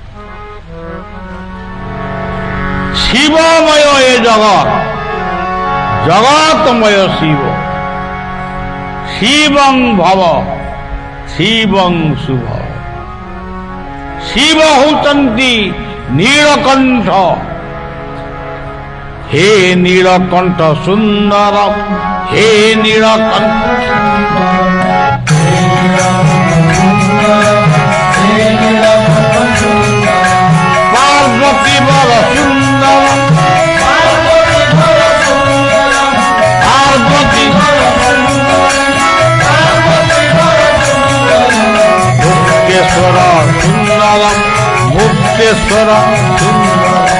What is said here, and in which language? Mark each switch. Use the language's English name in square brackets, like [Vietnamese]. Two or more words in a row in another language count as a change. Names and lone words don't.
[Odia] ଶିବମୟ ଏ ଜଗତ, ଜଗତମୟ ଶିବ। [Sanskrit] ଶିବଂ ଭବ ଶିବଂ ଶୁଭ। [Odia] ଶିବ ହଉଛନ୍ତି ନୀଳକଣ୍ଠ। ହେ ନୀଳକଣ୍ଠ ସୁନ୍ଦର, ହେ ନୀଳକଣ୍ଠ ପାର୍ବତୀ ବର ସୁନ୍ଦର, ପାର୍ବତୀ ମୁକ୍ତେଶ୍ୱର ସୁନ୍ଦର, ମୁକ୍ତେଶ୍ୱର ସୁନ୍ଦର।